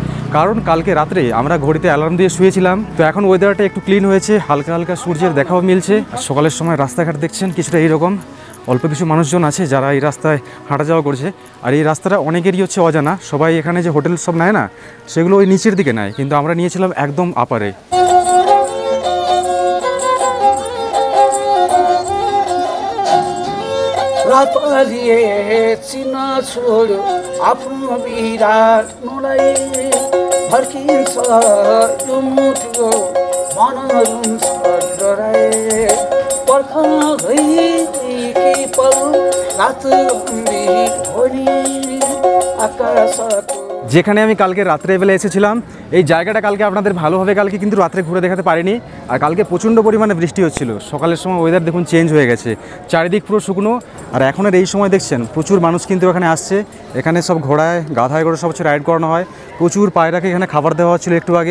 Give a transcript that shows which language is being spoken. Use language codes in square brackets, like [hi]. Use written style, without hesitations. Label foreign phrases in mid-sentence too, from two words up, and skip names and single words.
[bn] কারণ কালকে রাত্রে আমরা ঘড়িতে অ্যালার্ম দিয়ে শুয়েছিলাম। তো এখন ওয়েদারটা একটু ক্লিন হয়েছে, হালকা হালকা সূর্যের দেখাও মিলছে। আর সকালের সময় রাস্তাঘাট দেখছেন কিছুটা এইরকম, অল্প কিছু মানুষজন আছে যারা এই রাস্তায় হাঁটা যাওয়া করছে। আর এই রাস্তাটা অনেকেরই হচ্ছে অজানা, সবাই এখানে যে হোটেল সব নেয় না সেগুলো ওই নিচের দিকে নেয়, কিন্তু আমরা নিয়েছিলাম একদম আপারে। [ne] रात पालिए चिना छोड्यो आफ्नो विराट नुलाई फर्किन्छ यो मुठो मन रुन्छ डराए पर्ख गई कि पल रात भोलि आकाशको। [bn] যেখানে আমি কালকে রাত্রেবেলা এসেছিলাম এই জায়গাটা কালকে আপনাদের ভালোভাবে কালকে কিন্তু রাত্রে ঘুরে দেখাতে পারিনি। আর কালকে প্রচণ্ড পরিমাণে বৃষ্টি হচ্ছিল, সকালের সময় ওয়েদার দেখুন চেঞ্জ হয়ে গেছে, চারিদিক পুরো শুকনো। আর এখনের এই সময় দেখছেন প্রচুর মানুষ কিন্তু এখানে আসছে, এখানে সব ঘোড়ায় গাধায় করে সব হচ্ছে রাইড করানো হয়, প্রচুর পায়রাকে এখানে খাবার দেওয়া হচ্ছিলো একটু আগে।